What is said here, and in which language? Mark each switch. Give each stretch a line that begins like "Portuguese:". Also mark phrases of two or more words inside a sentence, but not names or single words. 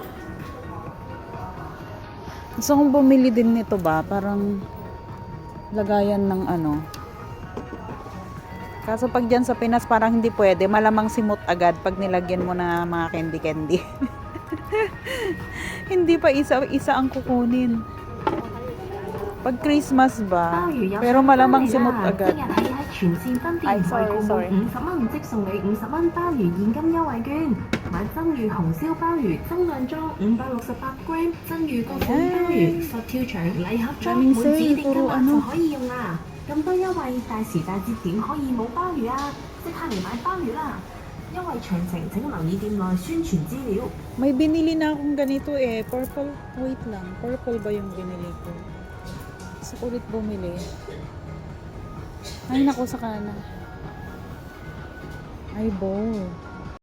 Filipino: Gusto kong bumili din nito ba, parang lagayan ng Kaso pag dyan sa Pinas parang hindi pwede, malamang simot agad pag nilagyan mo na mga candy-candy. Hindi pa isa-isa ang kukunin. Pag Christmas ba, pero malamang simot agad. Ay, sorry.
Cantonese: 50蚊即送你50蚊鮑魚現金優惠券，買蒸魚紅燒鮑魚增量裝568g，蒸魚各款鮑魚佛跳牆禮盒裝，滿指定金額就可以用啦。咁多優惠，大時大節點可以冇鮑魚啊？即刻嚟買鮑魚啦！因為詳情請留意店內宣傳資料。
Filipino: May binili na akong ganito purple, wait lang, purple ba yung binili ko? Gusto ko ulit bumili. Ay, naku, saka na. Ay, bowl.